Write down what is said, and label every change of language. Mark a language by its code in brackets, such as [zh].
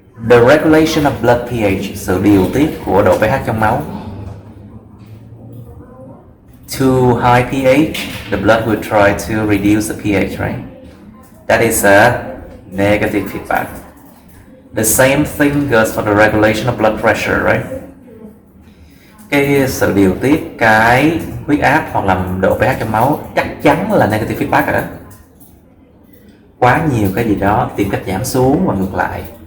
[en] The regulation of blood pH, [vi] sự điều tiết của độ pH trong máu. [en] Too high pH, the blood will try to reduce the pH, right? That is a negative feedback. The same thing goes for the regulation of blood pressure, right? [vi] Cái sự điều tiết cái huyết áp hoặc là độ pH trong máu chắc chắn là negative feedback rồi đó. Quá nhiều cái gì đó tìm cách giảm xuống và ngược lại.